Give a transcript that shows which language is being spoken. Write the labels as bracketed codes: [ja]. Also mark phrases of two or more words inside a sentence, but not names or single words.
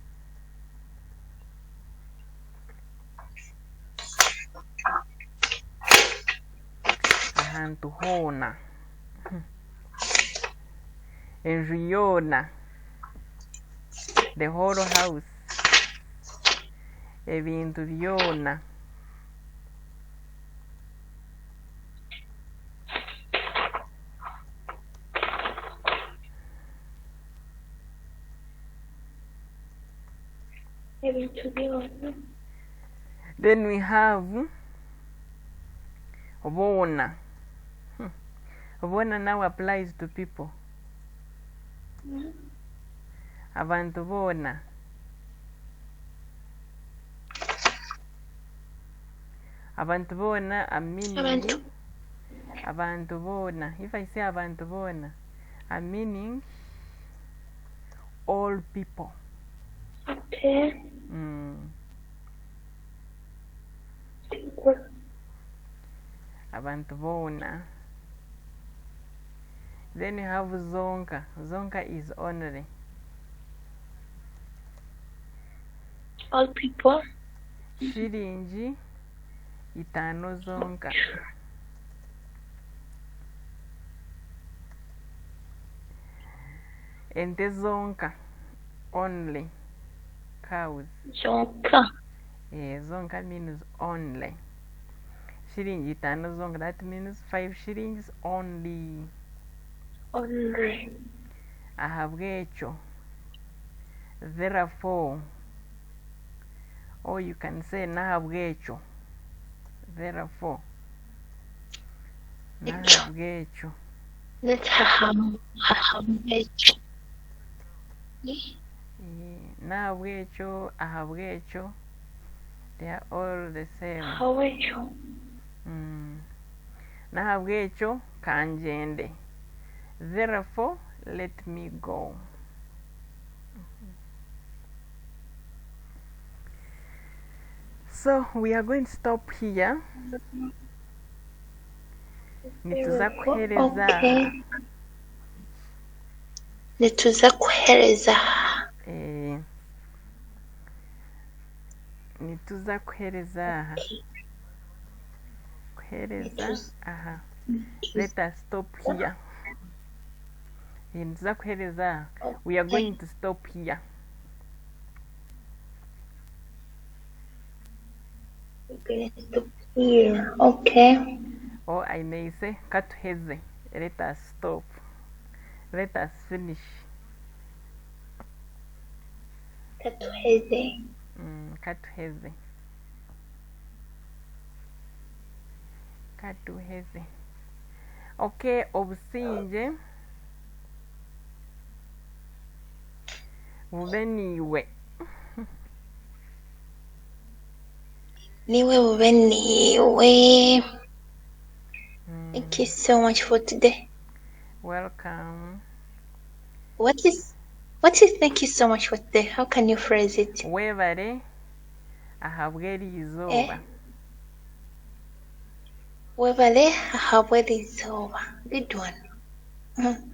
[nyn] Ahantu hona. Enriona. [en] The whole house. [nyn] Ebintu byona. [en] Then we have bona. Bona now applies to people. [nyn] Abantu bona. Abantu bona, [en] I'm meaning [nyn] abantu bona. [en] If I say [nyn] abantu bona, [en] I'm meaning all people. Okay. [nyn] Abantu bona. [en] Then you have zonka. Zonka is only. All people. [nyn] Shiringi itano zonka. Ente zonka [en] only. Cows. [nyn] Zonka. [en] Yeah, zonka means only. [nyn] shilingi 5 zonka, [en] that means 5 shillings only. Ahabwekyo, therefore, or you can say nahabwekyo, therefore, nahabwekyo. Let's ahabwekyo. [nyn] Nahabwekyo, ahabwekyo, [en] they are all the same. [nyn] Ahabwekyo. Nahabwekyo kanjende, [en] therefore let me go. So we are going to stop here. [nyn] Nituza kuhereza. Okay. Nituza kuhereza. Nituza kuhereza. Kuhereza. [en] Aha. Let us stop here. [nyn] Nituza kuhereza. [en] We are going to stop here. Here, okay. Or I may say, katuheze. Let us stop. Let us finish. [nyn] Katuheze. Katuheze. Katuheze. Okay, obusinje. Bube niwe. Niwe bube niwe. [en] Thank you so much for today. Welcome. What is thank you so much for today? How can you phrase it? [nyn] Webare ahabweri izuba. Webare ahabweri izuba. [en] Good one.